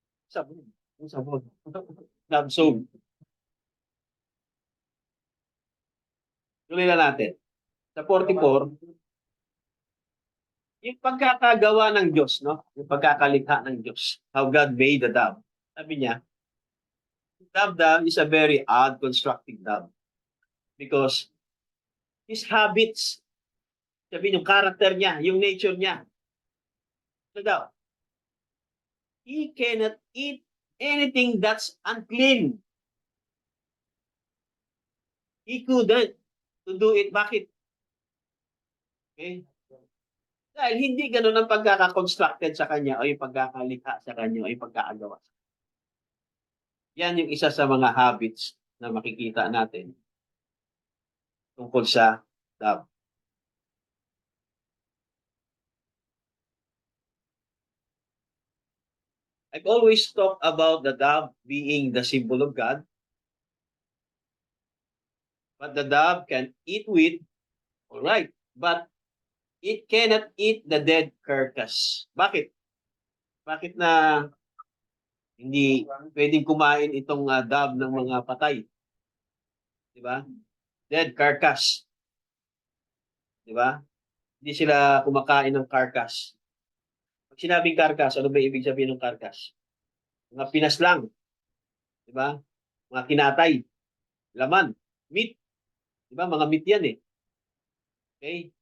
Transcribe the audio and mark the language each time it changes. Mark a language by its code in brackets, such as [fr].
[tl] Sabon. Yung sabon. Dove soap. Tuloy na natin. Sa 44, yung pagkakagawa ng Diyos, no? Yung pagkakalikha ng Diyos. [en] How God made the dove. [tl] Sabi niya, [en] dove is a very odd constructed dove. Because his habits, [tl] sabi yung character niya, yung nature niya. [en] So daw, he cannot eat anything that's unclean. He couldn't to do it. [tl] Bakit? [en] Okay? [tl] Dahil hindi ganun ang pagkaka-constructed sa kanya o yung pagkakalikha sa kanya o yung pagkakagawa. Yan yung isa sa mga habits na makikita natin tungkol sa dove. [en] I've always talked about the dove being the symbol of God. But the dove can eat wheat, all right, but it cannot eat the dead carcass. [tl] Bakit? Bakit na hindi pwedeng kumain itong dove ng mga patay? Di ba? [en] Dead carcass. [tl] Di ba? Hindi sila kumakain ng carcass. Pag sinabing carcass, ano ba ibig sabihin ng carcass? Mga pinas lang. Di ba? Mga kinatay. Laman. Meat. Di ba? Mga meat yan eh. Okay?